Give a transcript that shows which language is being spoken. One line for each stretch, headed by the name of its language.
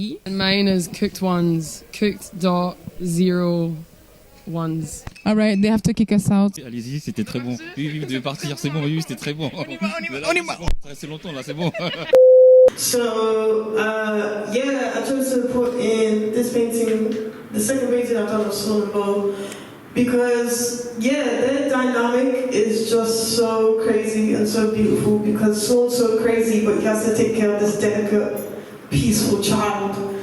English: And mine is cooked ones, cooked.01. All right, they have to kick us out.
French: Allez-y, c'était très bon. Oui, vous devez partir, c'est bon, oui, c'était très bon. On y va. C'est longtemps là, c'est bon.
English: So, yeah, I chose to put in this painting, the second painting I've done of Slow and Bow, because, yeah, their dynamic is just so crazy and so beautiful, because Sloan's so crazy, but he has to take care of this delicate, peaceful child.